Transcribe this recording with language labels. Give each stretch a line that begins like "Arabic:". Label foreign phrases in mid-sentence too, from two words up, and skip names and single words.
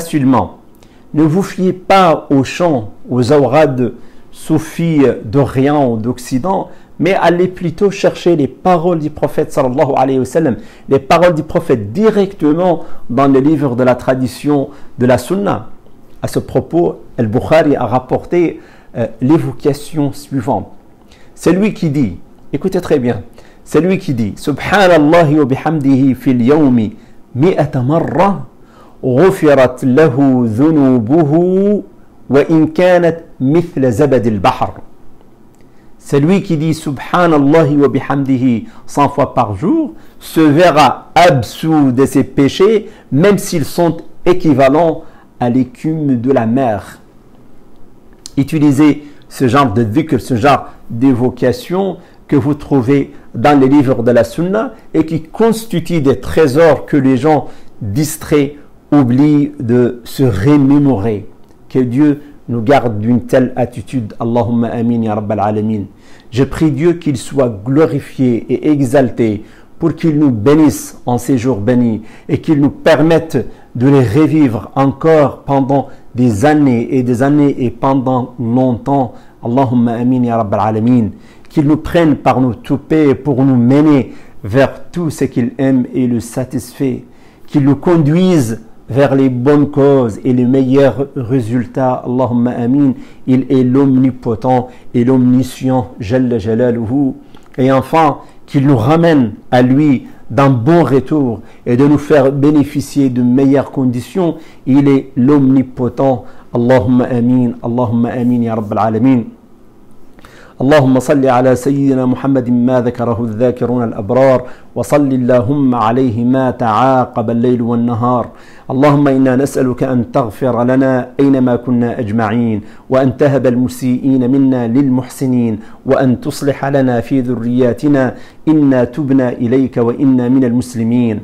French: Ne vous fiez pas aux chants, aux awrad soufis d'Orient ou d'Occident, mais allez plutôt chercher les paroles du prophète
Arabic: صلى الله عليه وسلم,
French: les paroles du prophète directement dans les livres de la tradition de la sunna. À ce propos, Al-Bukhari a rapporté l'évocation suivante. C'est lui qui dit, écoutez très bien, c'est lui qui dit
Arabic: سبحان الله وبحمده في اليوم مائة مرة غفرت له ذنوبه وإن كانت مثل زبد البحر.
French: C'est lui qui dit
Arabic: سبحان الله وبحمده
French: 100 fois par jour se verra absous de ses péchés même s'ils sont équivalents à l'écume de la mer. Utilisez ce genre de dhikr, ce genre d'évocation que vous trouvez dans les livres de la Sunna et qui constituent des trésors que les gens distraits oublient de se remémorer. Que Dieu nous garde d'une telle attitude.
Arabic: اللهم آمين يا رب العالمين.
French: Je prie Dieu qu'il soit glorifié et exalté pour qu'il nous bénisse en ces jours bénis et qu'il nous permette de les revivre encore pendant des années et pendant longtemps.
Arabic: اللهم آمين يا رب العالمين.
French: Qu'il nous prenne par nos toupets pour nous mener vers tout ce qu'il aime et le satisfait. Qu'il nous conduise vers les bonnes causes et les meilleurs résultats.
Arabic: اللهم آمين.
French: Il est l'omnipotent et l'omniscient.
Arabic: جل جلاله.
French: Et enfin, qu'il nous ramène à lui d'un bon retour et de nous faire bénéficier de meilleures conditions. Il est l'omnipotent.
Arabic: اللهم آمين يا رب العالمين. اللهم صل على سيدنا محمد ما ذكره الذاكرون الأبرار وصل اللهم عليه ما تعاقب الليل والنهار. اللهم إنا نسألك أن تغفر لنا أينما كنا أجمعين وأن تهب المسيئين منا للمحسنين وأن تصلح لنا في ذرياتنا إنا تبنا إليك وإنا من المسلمين.